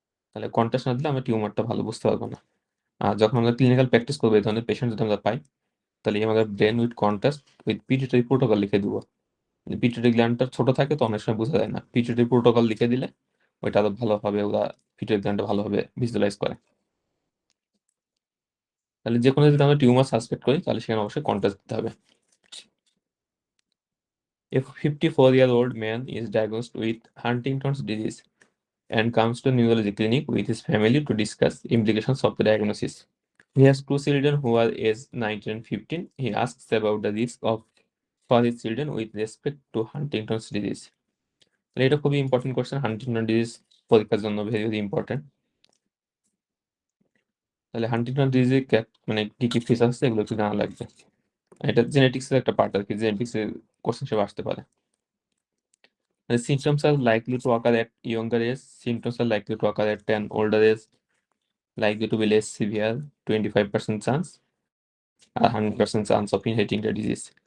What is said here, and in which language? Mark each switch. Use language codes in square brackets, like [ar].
[bn] তাহলে কন্ট্রাস্ট না দিলে আমরা টিউমারটা ভালো বুঝতে পারবো না। আর যখন আমরা ক্লিনিক্যাল প্র্যাকটিস করবো এই ধরনের পেশেন্ট যদি আমরা পাই, তাহলে আমাদের brain with contrast with pituitary protocol লিখে দিব। পিটুইটারি গ্ল্যান্ডটা ছোট থাকে তো অনেক সময় বোঝা যায় না, পিটুইটারি প্রোটোকল লিখে দিলে ওইটা আরো ভালোভাবে ওরা পিটুইটারি গ্ল্যান্ডটা ভালোভাবে ভিজুয়ালাইজ করে। তাহলে যে কোনো যদি আমরা টিউমার সাসপেক্ট করি তাহলে সেখানে অবশ্যই কন্ট্রাস্ট দিতে হবে। [en] A 54-year-old man is diagnosed with Huntington's disease and comes to neurology clinic with his family to discuss implications of the diagnosis. He has two children who are aged 19 and 15. He asks about the risk of for his children with respect to Huntington's disease. [bn] তাহলে এটা খুবই important question. Huntington disease পরীক্ষার জন্য very very important. তাহলে Huntington ডিজিজে মানে কি কি feature আছে এগুলো একটু জানা লাগবে। এটা জেনেটিক্সের একটা পার্ট আর কি, জেনেটিক্সের কোশ্চেন হিসেবে আসতে পারে। [en] The symptoms are likely to occur at younger age. Symptoms are likely to occur at an older age, likely to be less severe, 25% chance, 100% chance of inheriting the disease.